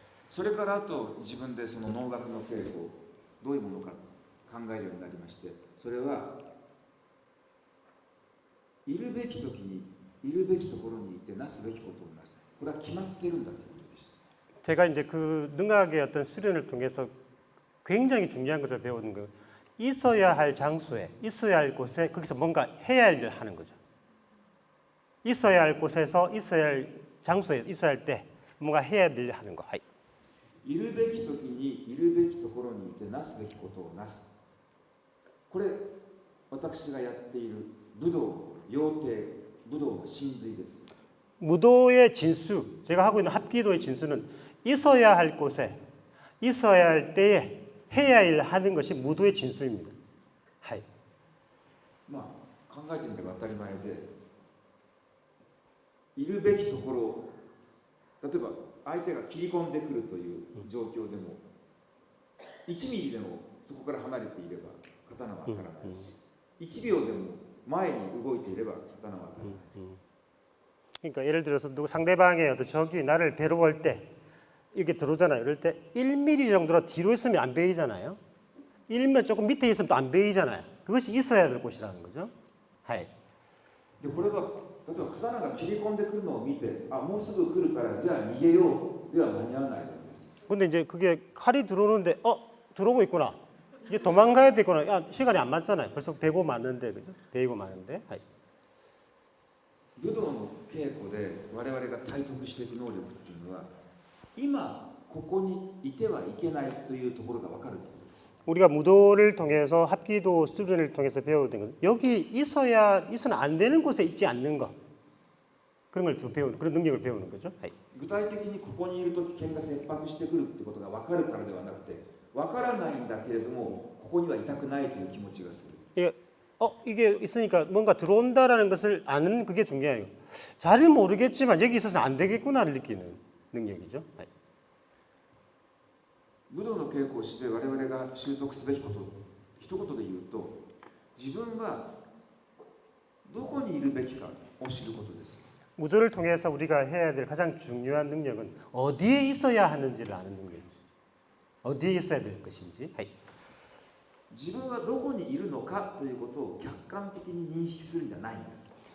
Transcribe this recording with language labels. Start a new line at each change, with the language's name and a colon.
Japanese: それからあと自分でその能楽の稽古どういうものか考えるようになりましてそれはいるべき時にいるべきところにいてなすべきことをなすこれは決まっているんだということでした
Korean: 제가 이제 그 능악의 어떤 수련을 통해서 굉장히 중요한 것을 배우는 거 있어야 할 장소에 있어야 할 곳에 거기서 뭔가 해야 할 일을 하는 거죠. 있어야 할 곳에서 있어야 할 장소에 있어야 할 때 뭔가 해야 할 일을 하는 거.
Japanese: いるべき時にいるべきところにいてなすべきことをなすこれ私がやっている武道要諦武道の真髄です
Korean: 무도의 진수, 제가 하고 있는 합기도의 진수는 있어야 할 곳에 있어야 할 때에 해야 할 일을 하는 것이 무도의 진수입니다.
Japanese: 考えてみれば当たり前でいるべきところ例えば相手が切り込んでくるという状況でも1ミリでもそこから離れていれば刀は当たらないし1秒でも前に動いていれば刀は当たらない
Korean: 그러니까 예를 들어서 누구 상대방의 어떤 적이 나를 배로 볼 때 이렇게 들어오잖아요. 이럴 때 1mm 정도로 뒤로 있으면 안 베이잖아요. 1mm 조금 밑에 있으면 또 안 베이잖아요. 그것이 있어야 될 곳이라는 거죠.
Japanese: でこれは例えば刀が切り込んでくるのを見てもうすぐ来るからじゃあ逃げようでは間に合わないわけです
Korean: 근데 이제 그게 칼이 들어오는데 들어오고 있구나. 이제 도망가야 되구나. 시간이 안 맞잖아요. 벌써 베고 마는데 그죠? 베이고 마는데.
Japanese: 武道の稽古で我々が体得していく能力っていうのは今ここにいてはいけないというところが分かるということです
Korean: 우리가 무도를 통해서 합기도 수련을 통해서 배우는 건 여기 있어는 안 되는 곳에 있지 않는 것 그런 걸 배우는 그런 능력을 배우는 거죠.
Japanese: 具体的にここにいると危険が切迫してくるってことが分かるからではなくて分からないんだけれどもここにはいたくないという気持ちがする
Korean: 이게 있으니까 뭔가 들어온다라는 것을 아는 그게 중요해요. 잘 모르겠지만 여기 있어서는 안 되겠구나를 느끼는 능력이죠.
Japanese: 武道の稽古をして我々が習得すべきこと、一言で言うと、自分はどこにいるべきかを知ることです。
Korean: 무도를 통해서 우리가 해야 될 가장 중요한 능력은 어디에 있어야 하는지를 아는 능력이죠. 어디에 있어야 될 것인지.
Japanese: 自分はどこにいるのかということを客観的に認識するんじゃないんです。